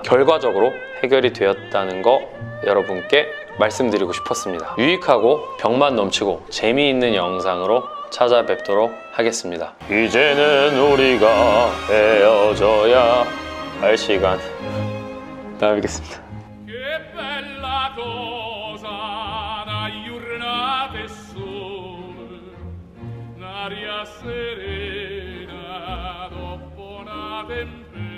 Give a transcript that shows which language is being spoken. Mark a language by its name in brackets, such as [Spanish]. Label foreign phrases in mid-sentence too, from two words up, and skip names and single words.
[Korean] 결과적으로 해결이 되었다는 거 여러분께 말씀드리고 싶었습니다. 유익하고 병만 넘치고 재미있는 영상으로 찾아뵙도록 하겠습니다. 이제는 우리가 헤어져야 할 시간. 다음에 뵙겠습니다. [Italian] Che bella cosa una giornata e sole, un'aria serena dopo una tempesta.